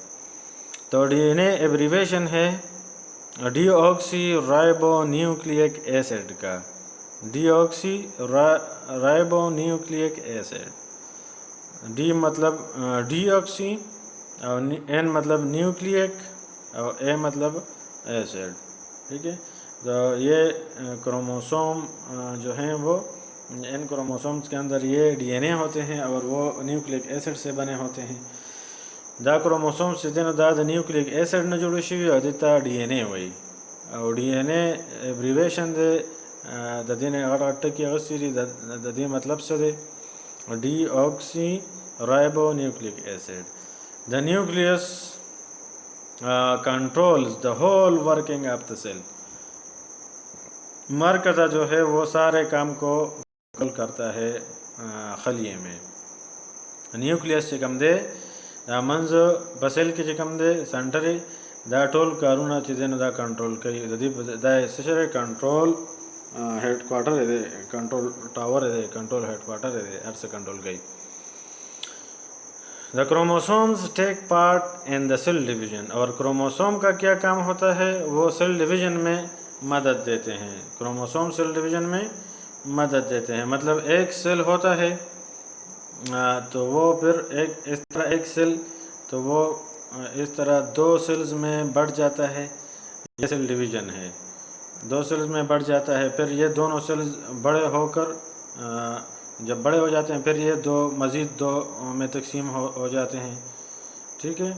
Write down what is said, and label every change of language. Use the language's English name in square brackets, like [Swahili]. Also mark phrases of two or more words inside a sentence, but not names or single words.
[Urdu] تو ڈی این اے ایبریویشن ہے [English] deoxy ribo nucleic acid [Urdu] کا، [English] deoxy ribo nucleic acid, [Urdu] ڈی مطلب ڈی آکسی اور این مطلب نیوکلیک اور اے مطلب ایسڈ، ٹھیک ہے۔ تو یہ کروموسوم جو ہیں وہ ان کروموسومز کے اندر یہ ڈی این اے ہوتے ہیں اور وہ [English] nucleic acid [Urdu] سے بنے ہوتے ہیں۔ [Pashto] دا کروموسومز چې دی نو دا د [English] nucleic acid [Pashto] نه جوړ شوي او دې ته ډي این اے وایي، او ډي این اے ایبریویشن دی د دې نه غټ غټ ټکي اخیستي دي، د دې مطلب څه دی؟ [English] deoxy ribo nucleic acid. The nucleus controls the whole working of the cell. [Urdu] مرکزہ جو ہے وہ سارے کام کو کنٹرول کرتا ہے خلیے میں۔ [Pashto] نیوکلیس چې کوم دی دا منځ په سیل کې چې کوم دی سنټر دا ټول کارونه چې دی نو دا کنټرول کوي، د دې دا څه شی دی؟ [English] control head quarter [Pashto] دی، [English] control tower [Pashto] دی، [English] control head quarter [Pashto] دی، هر څه کنټرول کوي۔ [English] The chromosomes take part in the cell division، [Urdu] اور کروموسوم کا کیا کام ہوتا ہے؟ وہ [English] cell division [Urdu] میں مدد دیتے ہیں۔ کروموسوم [English] cell division [Urdu] میں مدد دیتے ہیں، مطلب ایک سیل ہوتا ہے تو وہ پھر ایک اس طرح ایک سیل تو وہ اس طرح دو سیلز میں بڑھ جاتا ہے، یہ [English] cell division [Urdu] ہے، دو سیلز میں بڑھ جاتا ہے، پھر یہ دونوں سیلز بڑے ہو کر جب بڑے ہو جاتے ہیں پھر یہ دو مزید دو میں تقسیم ہو جاتے ہیں، ٹھیک ہے۔